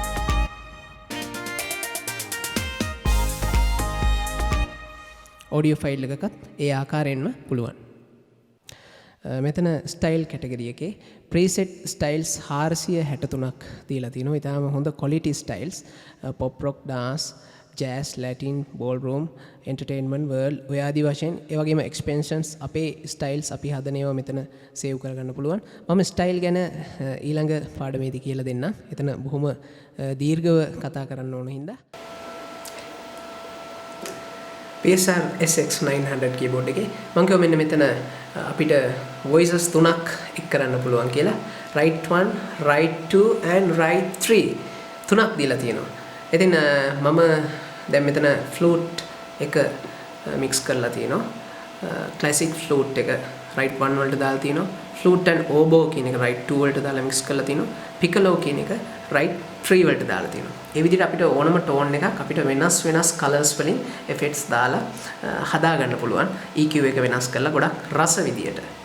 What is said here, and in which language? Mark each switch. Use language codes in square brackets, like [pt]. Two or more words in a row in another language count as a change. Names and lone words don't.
[en] audio file [si] එකකත් ඒ ආකාරයෙන්ම පුළුවන්. මෙතන [en] style category [si] එකේ [en] preset styles [si] 463ක් දීලා තිනවා. ඊටාම හොඳ [en] quality styles pop rock dance jazz latin ballroom entertainment world [si] ඔය ආදී වශයෙන් ඒ වගේම expansions අපේ styles අපි හදන ඒවා මෙතන save කරගන්න පුළුවන්. මම style ගැන ඊළඟ පාඩමේදී කියලා දෙන්නම්. එතන බොහොම දීර්ඝව කතා කරන්න ඕන හින්දා. PSR SX 900 keyboard එකේ මම කියව මෙන්න මෙතන අපිට voices තුනක් එක් කරන්න පුළුවන් කියලා. [en] right 1, right 2 and right 3 [si] තුනක් දීලා තියෙනවා. ඉතින් මම දැන් මෙතන flute එක mix කරලා තියෙනවා. [en] classic flute [si] එක [en] right 1 [si] වලට දාලා තියෙනවා. [en] flute and oboe [si] කියන එක [en] right 2 [si] වලට දාලා mix කරලා තියෙනවා. piccolo කියන එක [en] right 3 [si] වලට දාලා තියෙනවා. ඒ විදිහට අපිට ඕනම tone එකක් අපිට වෙනස් colors වලින් effects දාලා හදා ගන්න පුළුවන්. EQ එක වෙනස් කරලා ගොඩක් රස විදියට.